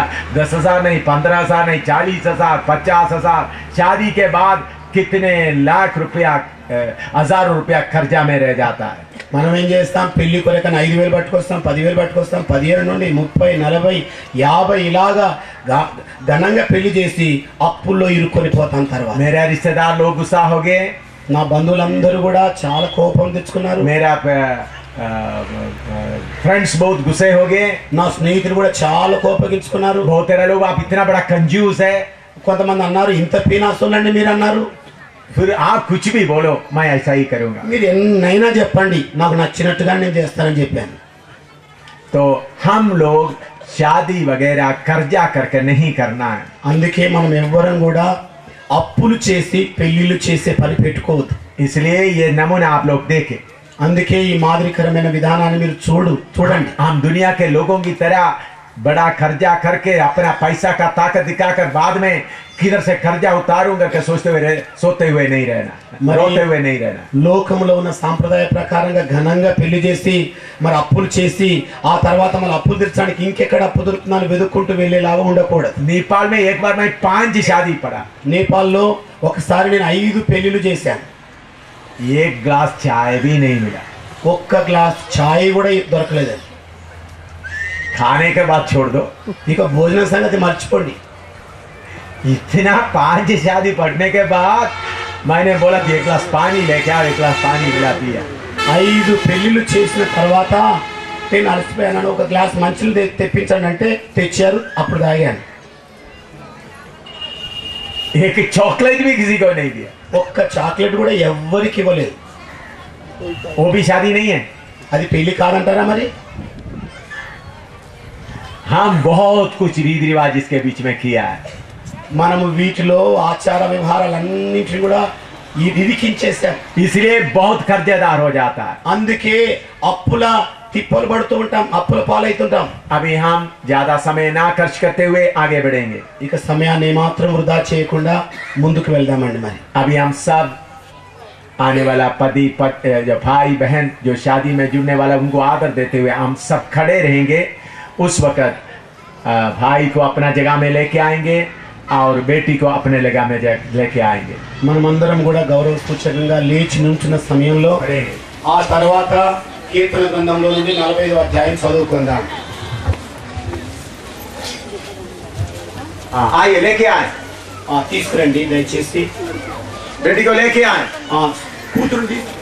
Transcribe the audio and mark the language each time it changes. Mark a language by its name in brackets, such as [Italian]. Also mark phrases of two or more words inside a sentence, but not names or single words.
[Hindi] 10,000 नहीं, 15,000 नहीं, 40,000, 50,000. शादी के बाद कितने लाख रुपया, 1,000 रुपया खर्चा में रह जाता है. [Telugu] మనం ఏం చేస్తాం, పెళ్లి కొరకని 5,000 పట్టుకొస్తాం, 10,000 పట్టుకొస్తాం, 15 నుండి 30, 40, 50 ఇలాగా ఘనంగా పెళ్లి చేసి అప్పుల్లో ఇరుక్కొని పోతాం. తర్వాత [Hindi] मेरे रिश्तेदार लोग गुस्सा हो गए. [Telugu] నా బంధువులందరూ కూడా చాలా కోపం తెచ్చుకున్నారు. [Hindi] मेरा फ्रेंड्स बहुत गुस्से हो गए। [Telugu] నా స్నేహితులు కూడా చాలా కోపగించుకున్నారు. [Hindi] बहुत तेरा लोग आप इतना बड़ा कंजूस है। [Telugu] కొంతమంది అన్నారు ఇంత పీనాస్తులండి మీరు అన్నారు. [Hindi] फिर आप कुछ भी बोलो मैं ऐसा ही करूंगा। [Telugu] మీరు ఎన్నైనా చెప్పండి నాకు నచ్చినట్టుగా నేను చేస్తానని చెప్పాను. [Hindi] तो हम लोग शादी वगैरह कर्जा करके नहीं करना है। [Telugu] అందుకే మనం ఎవ్వరం కూడా అప్పులు చేసి పెళ్లిళ్ళు చేసే పని పెట్టుకోవద్దు. [Hindi] इसलिए ये नमूना आप लोग देखें। [Telugu] అందుకే ఈ మాదిరికరమైన విధానాన్ని మీరు చూడండి. [Hindi] हम दुनिया के लोगों की तरह बड़ा कर्जा करके अपना पैसा का ताकत दिखाकर बाद में किधर से कर्जा उतारूंगा के सोते हुए नहीं रहना, रोते हुए नहीं रहना। [Telugu] లోకంలో ఉన్న సాంప్రదాయ ప్రకారంగా ఘనంగా పెళ్లి చేసి మరి అప్పులు చేసి ఆ తర్వాత మళ్ళీ అప్పులు తీర్చడానికి ఇంకెక్కడ అప్పు దొరుకుతుందని వెతుక్కుంటూ వెళ్ళేలాగా ఉండకూడదు. [Hindi] नेपाल में एक बार मैं 5 शादी पड़ा। [Telugu] నేపాల్లో ఒకసారి నేను 5 పెళ్లిళ్ళు చేశాను. [Hindi] एक ग्लास चाय भी नहीं मिला। [Telugu] ఒక్క గ్లాస్ ఛాయ్ కూడా దొరకలేదండి. [Hindi] खाने के बाद छोड़ दो। [Telugu] ఇక భోజనం సంగతి మర్చిపోండి. [Hindi] इतना 5 शादी पढ़ने के बाद मैंने बोला कि 1 ग्लास पानी लेके आओ। 1 ग्लास पानी मिला पिया। [Telugu] 5 పెళ్లిళ్ళు చేసిన తర్వాత నేను అలసిపోయాను. ఒక గ్లాస్ మంచిలు తెప్పించండి అంటే తెచ్చారు. అప్పుడు తాగాను. [Hindi] एक चॉकलेट भी किसी को नहीं दिया। [Telugu] ఒక్క చాక్లెట్ కూడా ఎవ్వరికి ఇవ్వలేదు. [Hindi] वो भी शादी नहीं है। [Telugu] అది పెళ్లి కాదంటారా మరి? [Hindi] हम बहुत कुछ रीति रिवाज इसके बीच में किया है। [Telugu] మనము వీటిలో ఆచార వ్యవహారాలన్నింటినీ కూడా ఇరికించేసాం. [Hindi] इसलिए बहुत कर्जेदार हो जाता है। [Telugu] అందుకే అప్పుల తిప్పలు పడుతూ ఉంటాం, అప్పుల పాలవుతుంటాం. [Hindi] अभी हम ज्यादा समय ना खर्च करते हुए आगे बढ़ेंगे। [Telugu] ఇక సమయాన్ని ఏమాత్రం వృధా చేయకుండా ముందుకు వెళ్దామండి. మరి [Hindi] अभी हम सब आने वाला पति जो भाई बहन जो शादी में जुड़ने वाला उनको आदर देते हुए हम सब खड़े रहेंगे। उस वक्त भाई को अपना जगह में लेके आएंगे और बेटी को अपने जगह में लेके आएंगे। [Telugu] మనమందరం కూడా గౌరవ సూచకంగా లేచి నుంచున్న సమయంలో ఆ తర్వాత కీర్తన గ్రంథంలో నుండి 45వ అధ్యాయం చదువుకుందాం. [Hindi] आइए लेके आए। [Telugu] తీసుకురండి దయచేసి. [Hindi] बेटी को लेके आए। [Telugu] కూతురుండి.